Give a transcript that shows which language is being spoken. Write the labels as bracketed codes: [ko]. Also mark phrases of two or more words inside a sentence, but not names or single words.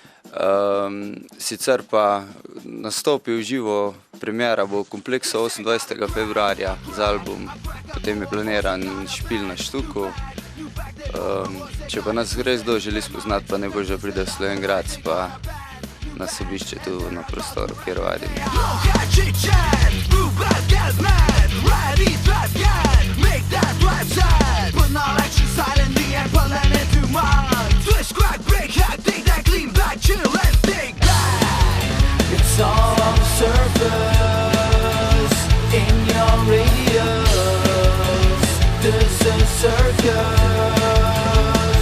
[sl] Sicer pa nastopi v živo, premiera bo v Kompleksu 28. februarja za album, potem je planiran špil na Štuku. Če pa nas res kdo želi spoznati, pa ne bo že pride v Slovenjgrad, pa nas obišče tu na prostoru, kjer vadimo. [en] It's all on the surface, in your radius, this is circus.